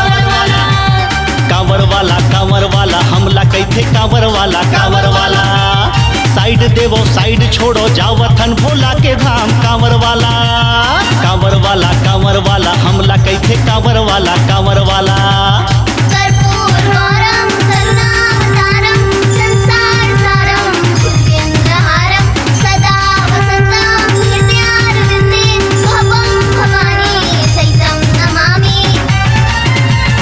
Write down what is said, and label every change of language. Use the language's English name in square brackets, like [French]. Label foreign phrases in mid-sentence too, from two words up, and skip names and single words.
[Chhattisgarhi] कांवर वाला हमला कहते कांवर वाला साइड देवो साइड छोड़ो जावथन भोला के धाम कांवर वाला हमला कहते कांवर वाला [Sanskrit] कर्पूर गौरम करुणावतारम संसार सारम भुजगेन्द्रहारम सदा वसंतं हृदयारविन्दे भवं भवानी सहितं नमामि